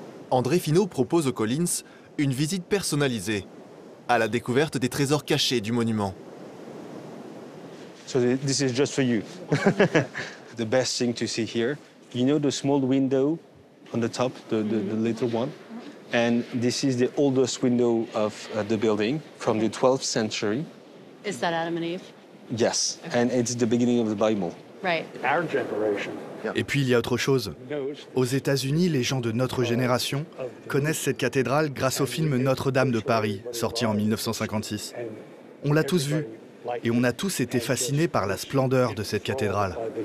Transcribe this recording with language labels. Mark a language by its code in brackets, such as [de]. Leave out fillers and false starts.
[fr] André Finot propose aux Collins une visite personnalisée, à la découverte des trésors cachés du monument. [en] So this is just for you. The best thing to see here, you know the small window on the top, the little one? And this is the oldest window of the building from the 12th century. Is that Adam and Eve? Yes, and it's the beginning of the Bible. Right. Our generation [fr] Et puis il y a autre chose. Aux États-Unis, les gens de notre génération connaissent cette cathédrale grâce au film Notre-Dame de Paris, sorti en 1956. On l'a tous vu, et on a tous été fascinés par la splendeur de cette cathédrale.